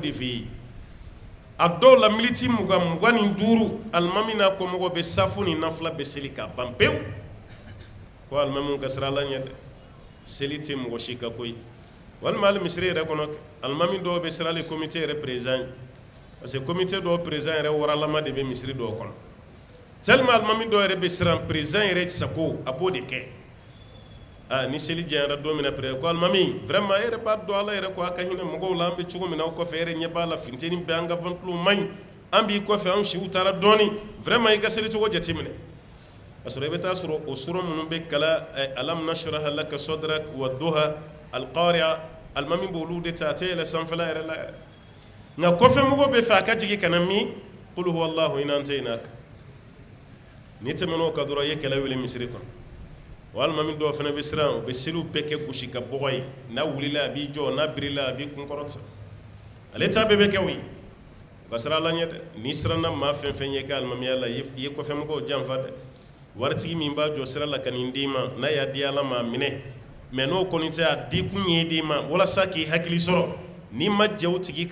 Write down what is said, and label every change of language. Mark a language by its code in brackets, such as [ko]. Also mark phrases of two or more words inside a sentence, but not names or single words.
[bm] de fɛ yen a dɔw la militi 25 alimami n'a kɔmɔgɔw bɛ safu ni nafila bɛ seli k'a ban pewu ko alimamiw ka siran Ala ɲɛ dɛ seli tɛ mɔgɔ si ka ko ye walima hali misiri yɛrɛ kɔnɔ alimami dɔw bɛ siran hali komite yɛrɛ président [fr] parce que [bm] komite dɔw président yɛrɛ waralama de bɛ misiri dɔw kɔnɔ tellement alimami dɔw yɛrɛ bɛ siran président yɛrɛ sago a b'o de kɛ ni seli jɛnyara don min na ko alimami vraiment e yɛrɛ b'a dɔn Ala yɛrɛ ko a ka hinɛ mɔgɔw la an bɛ cogo min na aw kɔfɛ e yɛrɛ ɲɛ b'a la funteni bɛ an ka ventilo man ɲi an b'i kɔfɛ an siw taara dɔɔnin vraiment i ka seli cogo jateminɛ asura i bɛ taa sɔrɔ o sura minnu bɛ kala [ar] ألم نشرح لك صدرك والضحى القارعة [bm] alimami b'olu de ta a tɛ yɛlɛ sanfɛla yɛrɛ la yɛrɛ nka kɔfɛ mɔgɔw bɛ fɛ a ka jigin ka na min [ar] قل هو الله إنا أعطيناك [bm] ni tɛmɛn'o kan dɔrɔn i ye kɛlɛ wuli misiri kɔnɔ walima min dɔw fana bɛ siran u bɛ seliw bɛɛ kɛ gosi ka bɔgɔ ye n'a wulila a b'i jɔ n'a birila a b'i kun kɔrɔta ale ta bɛɛ bɛ kɛ o ye u ka siran ala ɲɛ dɛ n'i siranna maa fɛn fɛn ye ka alimamiya la i ye kɔfɛmɔgɔw janfa dɛ waritigi min b'a jɔ sira la ka nin d'i ma n'a y'a di ala ma a minɛ mɛ n'o kɔni tɛ a di kun ye d'i ma walasa k'i hakili sɔrɔ n'i ma jɛ o tigi